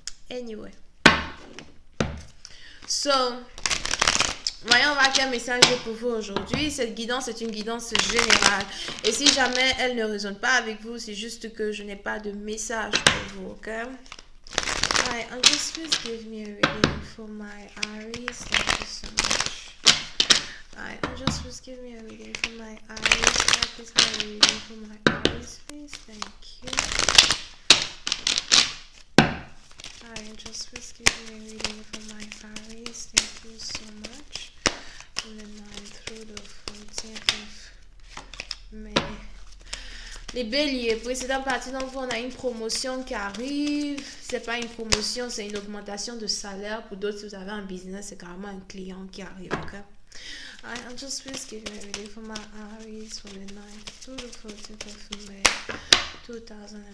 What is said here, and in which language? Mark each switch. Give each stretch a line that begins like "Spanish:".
English: Anyway.
French: So... voyons voir quel message j'ai pour vous aujourd'hui. Cette guidance est une guidance générale. Et si jamais elle ne résonne pas avec vous, c'est juste que je n'ai pas de message pour vous, ok?
English: Alright, just please give me a reading for my Aries. Thank you so much. Alright, just please give me a reading for my Aries. Please have a reading for my Aries, please. Thank you. Alright, just please give me a reading for my Aries. Thank you so much. From the 9th through the 14th of May.
French: Les béliers, précédent partie d'entre vous, on a une promotion qui arrive. C'est pas une promotion, c'est une augmentation de salaire. Pour d'autres, si vous avez un business, c'est carrément un client qui arrive. Okay?
English: I'm just please give me a reading for my Aries from the 9th through the 14th of May 2020.